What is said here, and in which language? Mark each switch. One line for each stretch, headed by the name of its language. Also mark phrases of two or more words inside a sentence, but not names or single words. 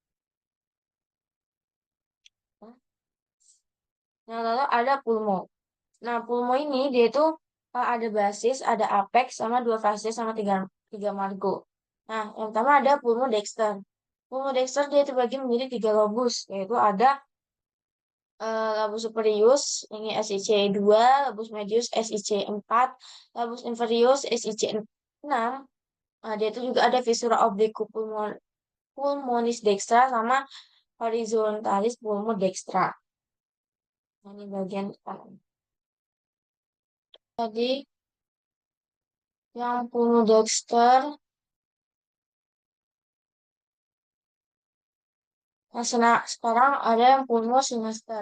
Indonesian: Nah, lalu ada pulmo. Nah, pulmo ini dia itu ada basis, ada apex sama 2 fases sama 3 margo. Nah, yang pertama ada
Latin: pulmo dexter.
Indonesian: Pulmo dexter dia terbagi menjadi 3 lobus, yaitu ada
Latin: Labus superius
Indonesian: ini SIC 2,
Latin: labus medius
Indonesian: SIC 4,
Latin: labus inferius
Indonesian: SIC 6. Dia itu juga ada
Latin: visura oblique pulmonis dextra
Indonesian: sama
Latin: horizontalis pulmo dextra.
Indonesian: Nah, ini bagian kanan. Jadi yang
Latin: pulmo dexter.
Indonesian: Nah, sekarang ada yang
Latin: pulmo sinister.